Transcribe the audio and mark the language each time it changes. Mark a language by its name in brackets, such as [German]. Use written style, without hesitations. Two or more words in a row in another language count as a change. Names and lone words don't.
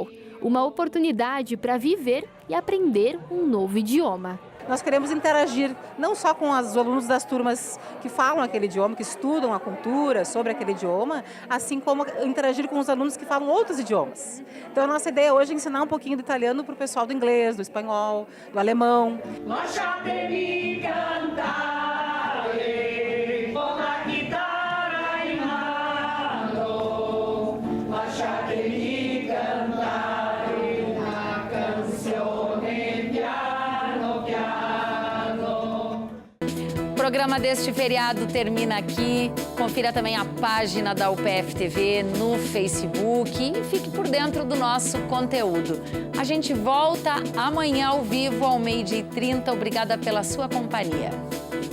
[Portuguese] Uma oportunidade para viver e aprender um novo idioma. Nós queremos interagir não só com os alunos das turmas que falam aquele idioma, que estudam a cultura sobre aquele idioma, assim como interagir com os alunos que falam outros idiomas. Então a nossa ideia hoje é ensinar um pouquinho do italiano para o pessoal do inglês, do espanhol, do alemão. [Italian] Lasciatemi cantare con la chitarra in mano, lasciatemi cantare una canzone piano piano. [Portuguese] O programa deste feriado termina aqui. Confira também a página da UPF TV no Facebook e fique por dentro do nosso conteúdo. A gente volta amanhã ao vivo ao 12h30. Obrigada pela sua companhia.